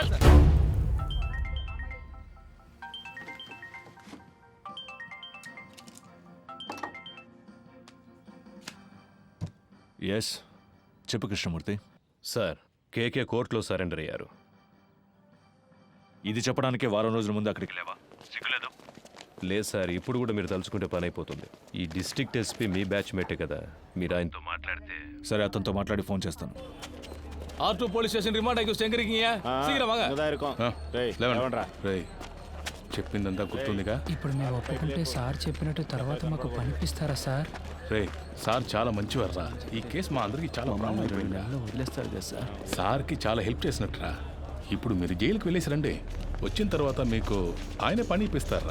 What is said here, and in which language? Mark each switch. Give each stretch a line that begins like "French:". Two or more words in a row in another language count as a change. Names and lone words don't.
Telugu: ఎస్ చెప్పు కృష్ణమూర్తి. సార్ కేకే కోర్టులో సరెండర్ అయ్యారు. ఇది చెప్పడానికే వారం రోజుల ముందు అక్కడికి లేవా? సిగ్గులేదు? లేదు సార్, ఇప్పుడు కూడా మీరు తలుచుకుంటే పని అయిపోతుంది. ఈ డిస్ట్రిక్ట్ ఎస్పీ మీ బ్యాచ్ మేటే కదా, మీరు ఆయనతో మాట్లాడితే. సరే, అతనితో మాట్లాడి ఫోన్ చేస్తాను.
Tamil: R2 போலீஸ் ஸ்டேஷன் ரிமாண்ட் ஆகி செங்கரிக்கீங்க சீக்கிரம் வாங்க இங்கதான் இருக்கோம். டேய் లేవండ్రా.
Telugu: రేయ్ చెప్పిందంతా గుర్తుందిగా? ఇప్పుడు మేము ఒప్పుకుంటే సార్ చెప్పినట్టు తర్వాత మాకు పనిపిస్తారా సార్? రేయ్ సార్ చాలా మంచివారా. ఈ కేసు మా అందరికి చాలా ప్రాబ్లం అయిపోయింది. వదిలేస్తారు కదా సార్. సార్కి చాలా హెల్ప్ చేసినట్టురా. ఇప్పుడు మీరు జైలుకి వెళ్ళేసి రండి. వచ్చిన తర్వాత మీకు ఆయన పని ఇప్పిస్తారా.